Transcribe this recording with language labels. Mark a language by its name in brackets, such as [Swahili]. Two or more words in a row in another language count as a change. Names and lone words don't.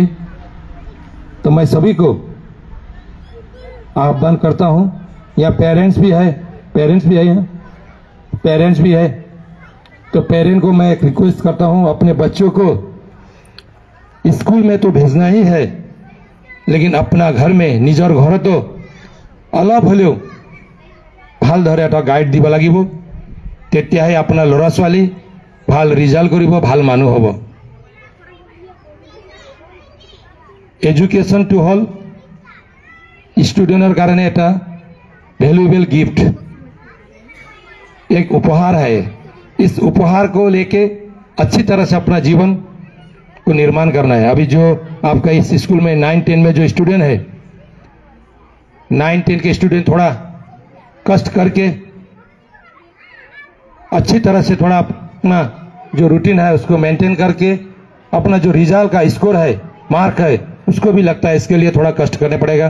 [Hindi] तो मैं सभी को आह्वान करता हूं, यहाँ पेरेंट्स भी है तो पेरेंट को मैं एक रिक्वेस्ट करता हूं, अपने बच्चों को स्कूल में तो भेजना ही है, लेकिन अपना घर में निजर घर तो अलग हलो [Assamese] ভালদৰে এটা গাইড দিব লাগিব, তেতিয়াহে আপোনাৰ ল'ৰা ছোৱালী ভাল ৰিজাল্ট কৰিব, ভাল মানুহ হ'ব। এডুকেশ্যনটো হ'ল ষ্টুডেণ্টৰ কাৰণ [Hindi] एक [English] valuable gift, [Hindi] एक उपहार है। इस उपहार को लेके अच्छी तरह से अपना जीवन को निर्माण करना है। अभी जो आपका इस स्कूल में 9-10 में जो स्टूडेंट है, 9-10 के स्टूडेंट थोड़ा कष्ट करके अच्छी तरह से थोड़ा अपना जो रूटीन है उसको मेंटेन करके अपना जो रिजल्ट का स्कोर है, मार्क है, उसको भी लगता है इसके लिए थोड़ा कष्ट करने पड़ेगा।